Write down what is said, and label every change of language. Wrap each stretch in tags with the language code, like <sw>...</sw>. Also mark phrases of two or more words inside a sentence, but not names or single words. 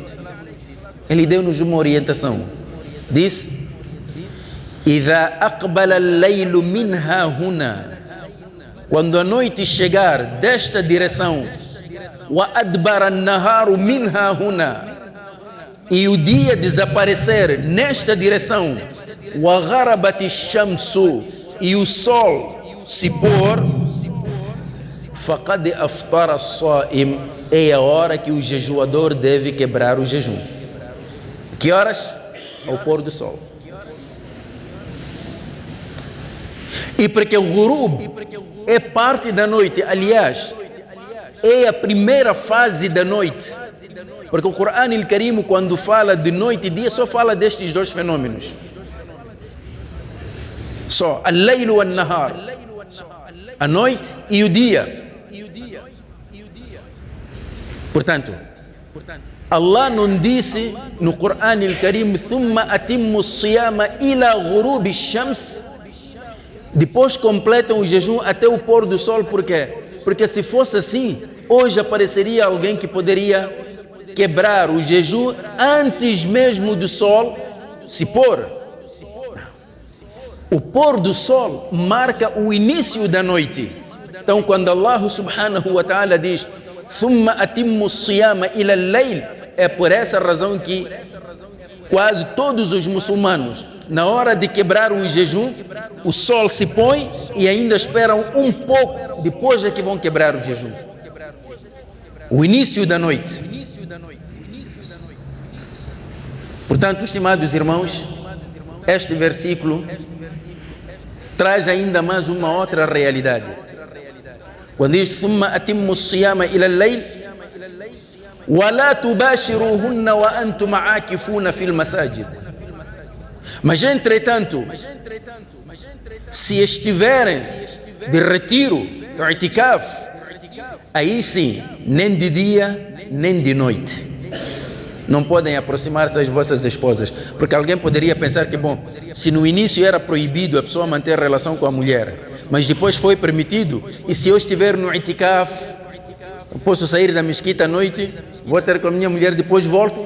<pt>Ele deu-nos uma orientação. Diz:</pt> <ar>إِذَا أَقْبَلَ اللَّيْلُ مِنْهَا هُنَا,</ar> <pt>quando a noite chegar desta direção,</pt> <ar>وَأَدْبَرَ النَّهَارُ مِنْهَا هُنَا,</ar> <pt>e o dia desaparecer nesta direção,</pt> <ar>وَغَرَبَتِ الشَّمْسُ,</ar> <pt>e o sol se pôr,</pt> <ar>فَقَدْ أَفْطَرَ الصَّائِمُ,</ar> <pt>é a hora que o jejuador deve quebrar o jejum. Que horas? Ao pôr do sol. E porque o ghurub, é parte da noite. Aliás, é a primeira fase da noite. Porque o Corão Al-Karim, quando fala de noite e dia, só fala destes dois fenômenos. Só,</pt> <ar>الليل والنهار.</ar> <pt>A noite e o dia. Portanto, Allah não disse no Corão Al-Karim</pt> <ar>ثُمَّ أَتِمُّ الصِّيَامَ إِلَى غُرُوبِ الشَّمْسِ.</ar> <pt>Depois completam o jejum até o pôr do sol. Por quê? Porque se fosse assim, hoje apareceria alguém que poderia quebrar o jejum antes mesmo do sol se pôr. O pôr do sol marca o início da noite. Então, quando Allah</pt> <ar>سبحانه وتعالى</ar> <pt>diz</pt> <ar>ثُمَّ أَتِمُّ الصِّيَامَ إِلَى اللَّيْلِ,</ar> <pt>é por essa razão que quase todos os muçulmanos, na hora de quebrar o jejum, o sol se põe e ainda esperam um pouco, depois é que vão quebrar o jejum. O início da noite. Portanto, estimados irmãos, este versículo traz ainda mais uma outra realidade. Quando diz</pt> <ar>ثُمَّ أَتِمُّ الصِّيَامَ إِلَى اللَّيْلِ وَلَا تُبَاشِرُوهُنَّ وَأَنْتُمْ عَاكِفُونَ فِي الْمَسَاجِدِ.</ar> <pt>Mas, entretanto, se estiverem de retiro, i'tikaf, aí sim, nem de dia, nem de noite, não podem aproximar-se às vossas esposas. Porque alguém poderia pensar que, bom, se no início era proibido a pessoa manter relação com a mulher, mas depois foi permitido, e se eu estiver no i'tikaf, eu posso sair da mesquita à noite, vou ter com a minha mulher, depois volto?</pt>